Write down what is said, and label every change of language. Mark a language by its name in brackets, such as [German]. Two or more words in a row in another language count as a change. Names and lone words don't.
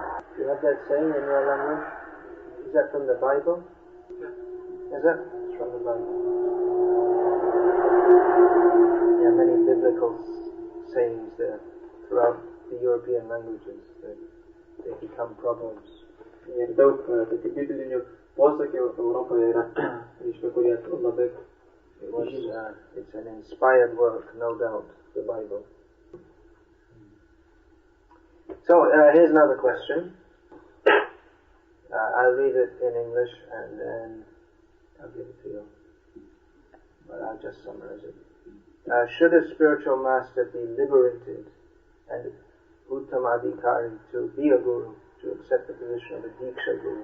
[English] Do you have that saying in your language? Is that from the Bible? Yeah. Is that? It's from the Bible. Yeah, many biblical sayings there throughout the European languages. They become proverbs. [Lithuanian] Ir daug tokių biblinių posakių Europoje yra, kurie labai [English] It's an inspired work, no doubt, the Bible. So, here's another question. I'll read it in English and then I'll give it to you. But I'll just summarize it. Should a spiritual master be liberated and Uttamadhikari to be a guru, to accept the position of a Diksha guru?